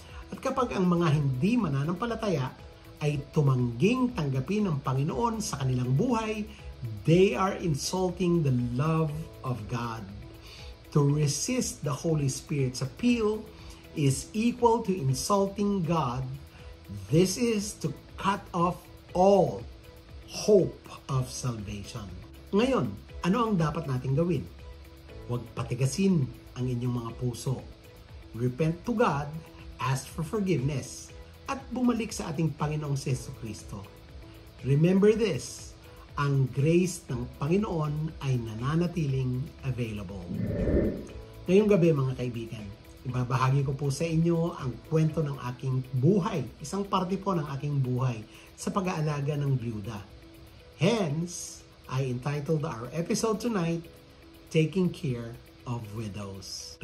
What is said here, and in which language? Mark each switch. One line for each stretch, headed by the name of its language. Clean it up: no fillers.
Filipino: At kapag ang mga hindi mananampalataya ay tumangging tanggapin ng Panginoon sa kanilang buhay,
English: they are insulting the love of God. To resist the Holy Spirit's appeal is equal to insulting God. This is to cut off all hope of salvation.
Filipino: Ngayon, ano ang dapat nating gawin? Huwag patigasin ang inyong mga puso.
English: Repent to God, ask for forgiveness,
Filipino: at bumalik sa ating Panginoong Jesucristo.
English: Remember this,
Filipino: ang grace ng Panginoon ay nananatiling available. Ngayong gabi mga kaibigan, ibabahagi ko po sa inyo ang kwento ng aking buhay, isang parte po ng aking buhay sa pag-aalaga ng byuda.
English: Hence, I entitled our episode tonight, Taking Care of Widows.